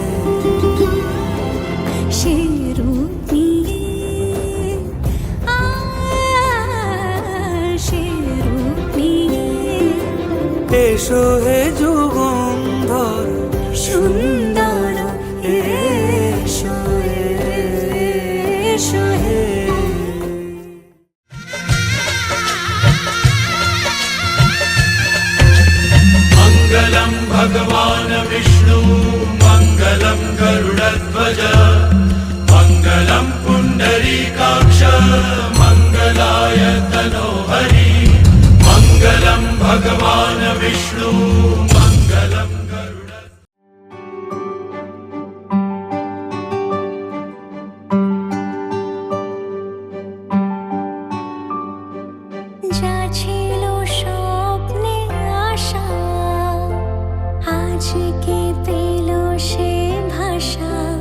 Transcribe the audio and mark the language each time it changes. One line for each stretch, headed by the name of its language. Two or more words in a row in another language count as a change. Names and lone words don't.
Bangla: সে রূপ নিয়ে সে রূপ নিয়ে এসো হে যুগন্ধর সুন্দর এসো এসো হে
Sanskrit: मङ्गलं भगवान् विष्णु मङ्गलं गरुडध्वज मङ्गलं पुण्डरीकाक्ष मङ्गलाय तनोहरि मङ्गलं भगवान् विष्णु मङ्गलं गरुड
Bangla: যা ছিল স্বপ্নে আশা আজকে পেল সে ভাষা